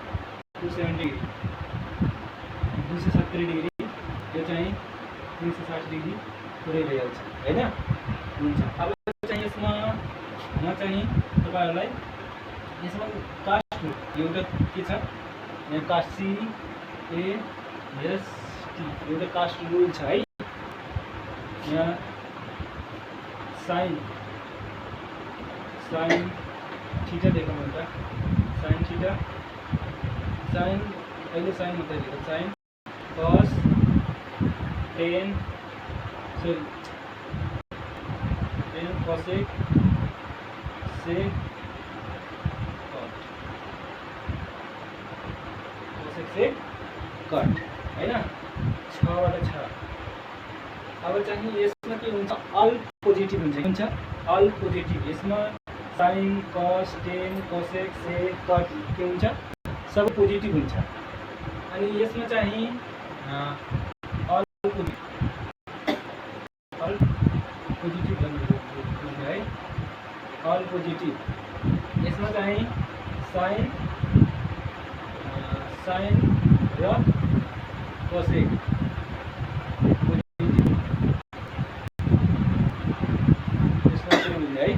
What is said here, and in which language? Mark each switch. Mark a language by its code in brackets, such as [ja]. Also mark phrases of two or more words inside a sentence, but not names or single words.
[ne] 270 डिग्री 270 डिग्री यो चाहिँ 360 डिग्री पुरै भइहाल्छ हैन। हुन्छ अब चाहिँ यसमा म चाहिँ तपाईहरुलाई यसमा कास्ट एउटा के छ यहाँ [en] CAST C A S T [ne] एउटा [en] CAST rule [ne] छ है। [en] यहाँ sine theta [ne] देखो भन्दा [en] sine theta sine अहिले sine [ne] मात्रै देखो [en] sine cos tan sorry tan cosec sec cot cosec sec कट हैन 6 बाट 6। [ne] अब चाहिँ यसमा के हुन्छ [en] all positive [ne] हुन्छ [en] all positive. [ne] यसमा [en] sin cos tan cosec sec cot [ne] के हुन्छ सब पोजिटिभ हुन्छ। अनि यसमा चाहिँ [en] all positive [ne] भन्नु है [en] all positive. [ne] यसमा चाहिँ sin र cosec पोजिटिभ यसमा चाहिँ हुन्छ है।